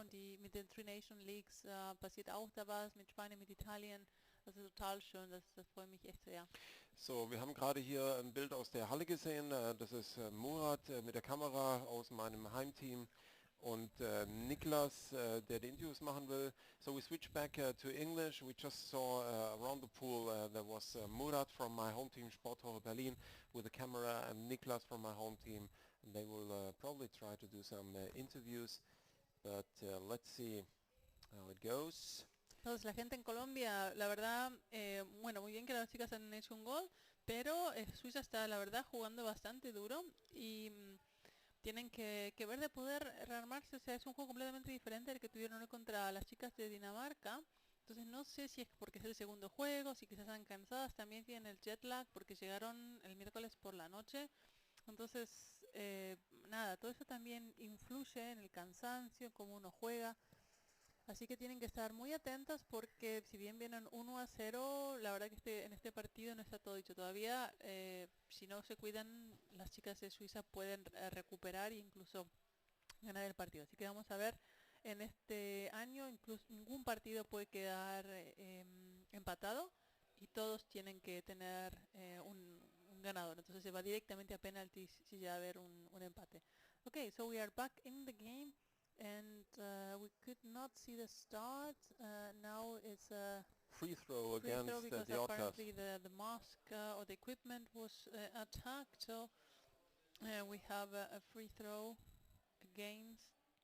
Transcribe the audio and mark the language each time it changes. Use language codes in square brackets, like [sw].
[de] Und die mit den Three Nation Leagues passiert auch da was, mit Spanien, mit Italien. Das ist total schön, das freut mich echt sehr. So, wir haben gerade hier ein Bild aus der Halle gesehen. Das ist Murat mit der Kamera aus meinem Heimteam und Niklas, der die Interviews machen will. [en] So we switch back to English. We just saw around the pool there was Murat from my home team Sporthochschule Berlin with a camera and Niklas from my home team. And they will probably try to do some interviews, but let's see how it goes. [es] Entonces la gente en Colombia, la verdad, bueno, muy bien que las chicas han hecho un gol, pero Suiza está, la verdad, jugando bastante duro y tienen que ver de poder rearmarse. O sea, es un juego completamente diferente al que tuvieron hoy contra las chicas de Dinamarca. Entonces no sé si es porque es el segundo juego, si quizás están cansadas, también tienen el jet lag porque llegaron el miércoles por la noche. Entonces, nada, todo eso también influye en el cansancio, cómo uno juega. Así que tienen que estar muy atentas porque si bien vienen 1-0, la verdad que en este partido no está todo dicho. Todavía, si no se cuidan, las chicas de Suiza pueden recuperar e incluso ganar el partido. Así que vamos a ver, en este año incluso ningún partido puede quedar empatado y todos tienen que tener un ganador. Entonces se va directamente a penalties si llega a haber un empate. [en] Okay, so we are back in the game. And we could not see the start. Now it's a Free throw against because the Orcas. apparently the mask or the equipment was attacked. So we have a free throw against